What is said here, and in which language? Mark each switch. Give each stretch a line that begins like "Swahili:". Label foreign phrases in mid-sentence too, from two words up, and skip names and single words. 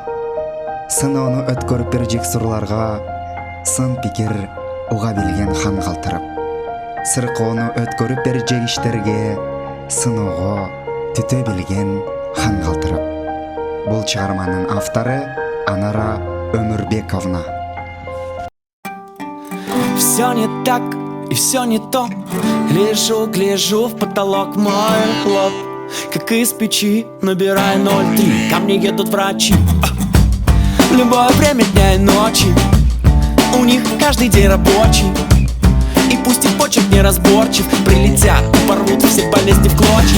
Kyrgyz: Сыноону өткөрүп бержек сурларга, сын пикир уга билген хан калтырып. Сыркоону өткөрүп бержек иштерге, сыноого түтө билген хан калтырып. Бул чыгарманын автору Анара Өмүрбековна.
Russian: Все не так и все не то. Гляжу в потолок, мой лоб как из печи, набираю 03. Ко мне едут врачи в любое время дня и ночи. У них каждый день рабочий. И пусть их почерк неразборчив, прилетят и порвут все болезни в клочья.